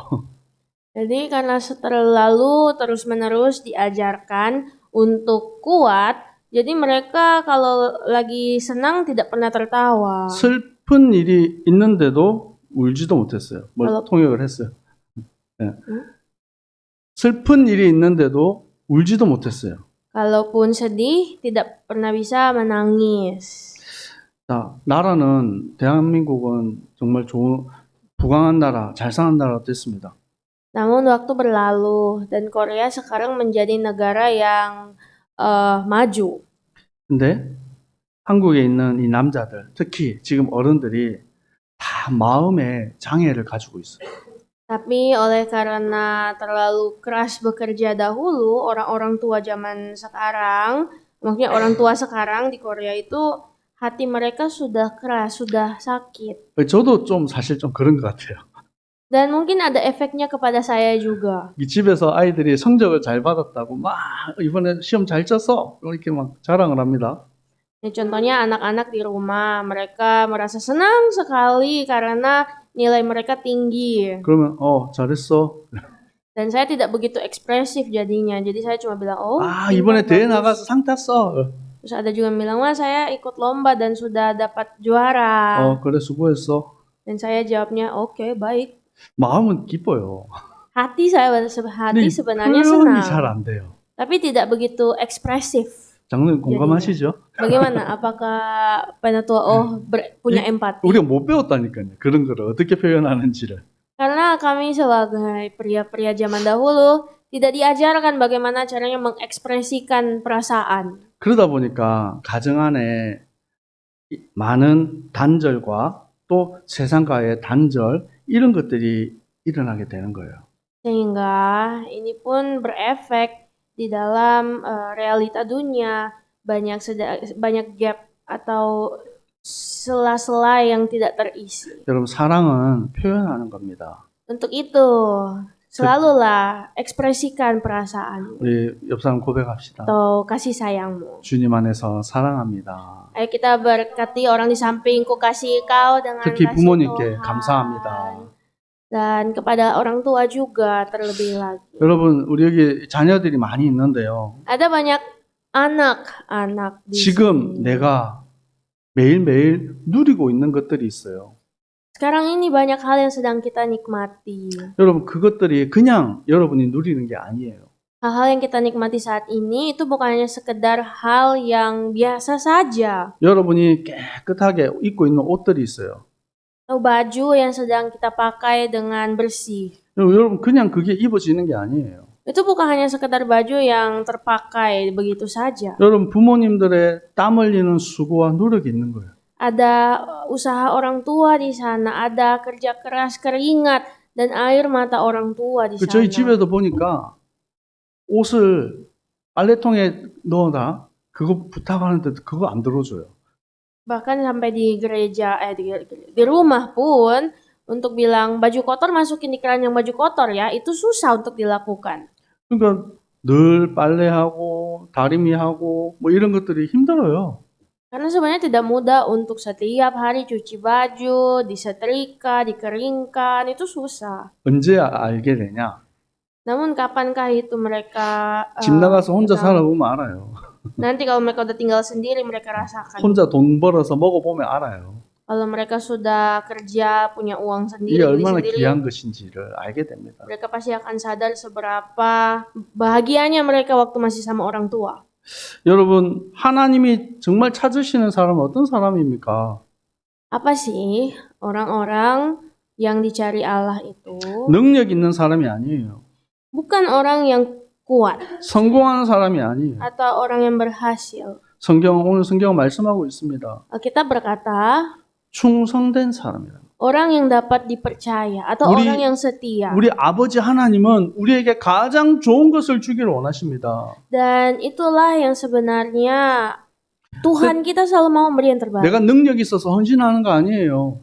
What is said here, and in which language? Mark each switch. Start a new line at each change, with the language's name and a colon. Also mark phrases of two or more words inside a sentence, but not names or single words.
Indonesian: Jadi karena terlalu terus-menerus diajarkan untuk kuat, jadi mereka kalau lagi senang tidak pernah tertawa.
Korean: 슬픈 일이 있는데도 울지도 못했어요. 통역을 했어요. 네. 슬픈 일이 있는데도 울지도 못했어요.
Indonesian: Kalaupun sedih, tidak pernah bisa menangis.
Korean: 자, 나라는 대한민국은 정말 부강한 나라, 잘 사는 나라가 됐습니다.
Indonesian: Namun waktu berlalu dan Korea sekarang menjadi negara yang maju.
Korean: 근데 한국에 있는 이 남자들, 특히 지금 어른들이 다 마음의 장애를 가지고 있어요.
Indonesian: Tapi oleh karena terlalu keras bekerja dahulu, orang-orang tua zaman sekarang, maksudnya orang tua sekarang di Korea itu hati mereka sudah keras, sudah sakit.
Korean: 저도 사실 좀 그런 것 같아요.
Indonesian: Dan mungkin ada efeknya kepada saya juga.
Korean: 이 집에서 아이들이 성적을 잘 받았다고 막 이번에 시험 잘 쳤어 이렇게 막 자랑을 합니다.
Indonesian: Contohnya anak-anak di rumah, mereka merasa senang sekali karena nilai mereka tinggi.
Korean: 그러면 잘했어.
Indonesian: Dan saya tidak begitu ekspresif jadinya. Jadi saya cuma bilang,
Korean: 이번에 대회
Indonesian: bagus.
Korean: 나가서 상 탔어.
Indonesian: Terus ada juga yang bilang, wah saya ikut lomba dan sudah dapat juara.
Korean: 그래 수고했어.
Indonesian: Dan saya jawabnya, oke, baik.
Korean: 마음은 기뻐요.
Indonesian: Hati sebenarnya
Korean: 표현이 잘
Indonesian: senang.
Korean: 안 돼요.
Indonesian: Tapi tidak begitu ekspresif.
Korean: 장로님 공감하시죠?
Indonesian: Bagaimana? Apakah penatua punya empati?
Korean: 우리가 못 배웠다니까요. 그런 거를 어떻게 표현하는지를.
Indonesian: Karena kami sebagai pria-pria zaman dahulu tidak diajarkan bagaimana caranya mengekspresikan perasaan.
Korean: 그러다 보니까 가정 안에 많은 단절과 또 세상과의 단절 이런 것들이 일어나게 되는 거예요.
Indonesian: Sehingga ini pun berefek di dalam realita dunia, banyak gap atau sela-sela yang tidak terisi.
Korean: 여러분 사랑은 표현하는 겁니다.
Indonesian: Untuk itu, selalulah ekspresikan perasaan
Korean: 우리 옆 사람 고백합시다.
Indonesian: atau kasih sayangmu.
Korean: 주님 안에서 사랑합니다.
Indonesian: Ayo kita berkati orang di sampingku, kasih kau dengan
Korean: 특히
Indonesian: kasih
Korean: 부모님께
Indonesian: Tuhan.
Korean: 감사합니다.
Indonesian: Dan kepada orang tua juga terlebih lagi.
Korean: 여러분 우리 여기 자녀들이 많이 있는데요.
Indonesian: Ada banyak anak-anak di
Korean: 지금
Indonesian: sini.
Korean: 내가 매일매일 누리고 있는 것들이 있어요.
Indonesian: Sekarang ini banyak hal yang sedang kita nikmati.
Korean: 여러분, 그것들이 그냥 여러분이 누리는 게 아니에요.
Indonesian: Hal-hal yang kita nikmati saat ini itu bukan hanya sekedar hal yang biasa saja.
Korean: 여러분이 깨끗하게 입고 있는 옷들이 있어요.
Indonesian: Atau baju yang sedang kita pakai dengan bersih.
Korean: 여러분, 그냥 그게 입어지는 게 아니에요.
Indonesian: Itu bukan hanya sekedar baju yang terpakai begitu saja.
Korean: 여러분, 부모님들의 땀 흘리는 수고와 노력이 있는 거예요.
Indonesian: Ada usaha orang tua di sana, ada kerja keras, keringat, dan air mata orang tua di
Korean: 저희
Indonesian: sana.
Korean: 집에도 보니까 옷을 빨래통에 넣어라 그거 부탁하는데 그거 안 들어줘요.
Indonesian: Bahkan sampai di gereja, di rumah pun, untuk bilang baju kotor masukin di keran yang baju kotor ya, itu susah untuk dilakukan.
Korean: 그러니까 늘 빨래하고 다리미하고 뭐 이런 것들이 힘들어요.
Indonesian: Karena sebenarnya tidak mudah untuk setiap hari cuci baju, disetrika, dikeringkan, itu susah.
Korean: 언제 알게 되냐?
Indonesian: Namun kapankah itu mereka
Korean: 집 나가서 혼자
Indonesian: tahu?
Korean: 살아보면 알아요.
Indonesian: Nanti kalau mereka udah tinggal sendiri, mereka rasakan.
Korean: 혼자 돈 벌어서 먹어보면 알아요.
Indonesian: Kalau mereka sudah kerja, punya uang
Korean: 이게
Indonesian: sendiri, beli
Korean: 얼마나
Indonesian: sendiri,
Korean: 귀한 것인지를 알게 됩니다.
Indonesian: mereka pasti akan sadar seberapa bahagianya mereka waktu masih sama orang tua.
Korean: 여러분, 하나님이 정말 찾으시는 사람은 어떤 사람입니까?
Indonesian: Apa sih orang-orang yang dicari Allah itu?
Korean: 능력 있는 사람이 아니에요.
Indonesian: Bukan orang yang kuat
Korean: 성공하는 사람이 아니에요.
Indonesian: atau orang yang berhasil.
Korean: 오늘 성경 말씀하고 있습니다.
Indonesian: Alkitab berkata,
Korean: 충성된 사람이라.
Indonesian: orang yang dapat dipercaya atau
Korean: 우리-
Indonesian: orang yang setia.
Korean: 우리 아버지 하나님은 우리에게 가장 좋은 것을 주기를 원하십니다.
Indonesian: Dan itulah yang sebenarnya Tuhan kita selalu mau memberi yang terbaik.
Korean: 내가 능력이 있어서 헌신하는 거 아니에요.